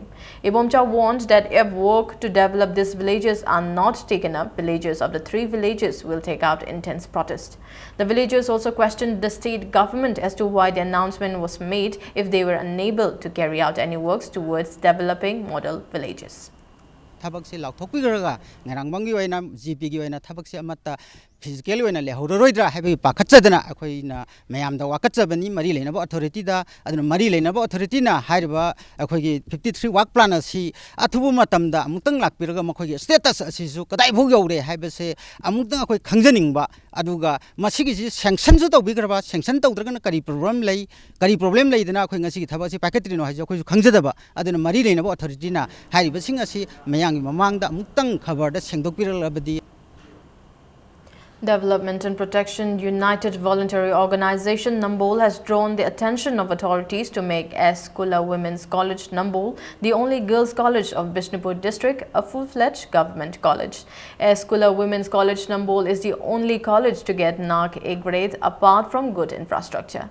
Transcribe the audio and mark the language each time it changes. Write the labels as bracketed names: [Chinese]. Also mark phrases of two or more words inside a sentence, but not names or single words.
[English] Ibomcha warned that if work to develop these villages are not taken up, villagers of the 3 villages will take out intense protest. The villagers also questioned the state government as to why the announcement was made if they were unable to carry out any works towards developing model villages. [Manipuri] ꯊꯕꯛꯁꯤ ꯂꯥꯎꯊꯣꯛꯄꯤꯈ꯭ꯔꯒ ꯉꯔꯥꯡꯕꯝꯒꯤ ꯑꯣꯏꯅ ꯖꯤꯄꯤꯒꯤ ꯑꯣꯏꯅ ꯊꯕꯛꯁꯤ ꯑꯃꯠꯇ ꯐꯤꯖꯤꯀꯦꯜ ꯑꯣꯏꯅ ꯂꯩꯍꯧꯔꯔꯣꯏꯗ꯭ꯔꯥ ꯍꯥꯏꯕꯒꯤ ꯄꯥꯈꯠꯆꯗꯅ ꯑꯩꯈꯣꯏꯅ ꯃꯌꯥꯝꯗ ꯋꯥꯀꯠꯆꯕꯅꯤ ꯃꯔꯤ ꯂꯩꯅꯕ ꯑꯣꯊꯣꯔꯤꯇꯤꯗ ꯑꯗꯨꯅ ꯃꯔꯤ ꯂꯩꯅꯕ ꯑꯣꯊꯣꯔꯤꯇꯤꯅ ꯍꯥꯏꯔꯤꯕ ꯑꯩꯈꯣꯏꯒꯤ 53 [English] work plan [Manipuri] ꯑꯁꯤ ꯑꯊꯨꯕ ꯃꯇꯝꯗ ꯑꯃꯨꯛꯇꯪ ꯂꯥꯛꯄꯤꯔꯒ ꯃꯈꯣꯏꯒꯤ ꯁ꯭ꯇꯦꯇꯁ ꯑꯁꯤꯁꯨ ꯀꯗꯥꯏꯐꯥꯎ ꯌꯧꯔꯦ ꯍꯥꯏꯕꯁꯦ ꯑꯃꯨꯛꯇꯪ ꯑꯩꯈꯣꯏ ꯈꯪꯖꯅꯤꯡꯕ ꯑꯗꯨꯒ ꯃꯁꯤꯒꯤꯁꯤ ꯁꯦꯡꯁꯟꯁꯨ ꯇꯧꯕꯤꯈ꯭ꯔꯕ ꯁꯦꯡꯁꯟ ꯇꯧꯗ꯭ꯔꯒꯅ ꯀꯔꯤ ꯄ꯭ꯔꯣꯕ꯭ꯂꯦꯝ ꯂꯩꯗꯅ ꯑꯩꯈꯣꯏ ꯉꯁꯤꯒꯤ ꯊꯕꯛꯁꯤ ꯄꯥꯏꯈꯠꯇ꯭ꯔꯤꯅꯣ ꯍꯥꯏꯁꯦ ꯑꯩꯈꯣꯏꯁꯨ ꯈꯪꯖꯗꯕ ꯑꯗꯨꯅ ꯃꯔꯤ ꯂꯩꯅꯕ ꯑꯣꯊꯣꯔꯤꯇꯤꯅ ꯍꯥꯏꯔꯤꯕꯁꯤꯡ ꯑꯁꯤ ꯃꯌꯥꯝꯒꯤ ꯃꯃꯥꯡꯗ ꯑꯃꯨꯛꯇꯪ ꯈꯕꯔꯗ ꯁꯦꯡꯗꯣꯛꯄꯤꯔꯛꯂꯕꯗꯤ [English] Development and Protection United Voluntary Organization Nambol has drawn the attention of authorities to make S. Kula Women's College Nambol the only girls' college of Bishnupur district a full-fledged government college. S. Kula Women's College Nambol is the only college to get NARC A grade apart from good infrastructure.